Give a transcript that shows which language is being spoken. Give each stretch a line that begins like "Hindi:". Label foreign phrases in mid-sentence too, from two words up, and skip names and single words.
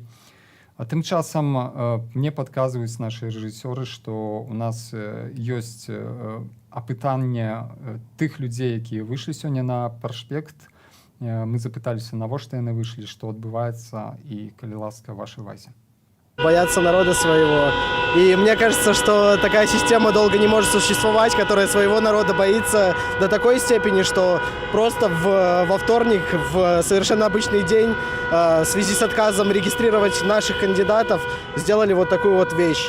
Belarusian: А тым часам мне падказваюць нашы рэжысёры, што у нас ёсць апытанне тых людзей, якія выйшлі сёння на проспект. Мы запыталіся, навошта яны выйшлі, што адбываецца, і, калі ласка, вашай увазе.
Russian: Боятся народа своего. И мне кажется, что такая система долго не может существовать, которая своего народа боится до такой степени, что просто во вторник, в совершенно обычный день, в связи с отказом регистрировать наших кандидатов, сделали вот такую вот вещь.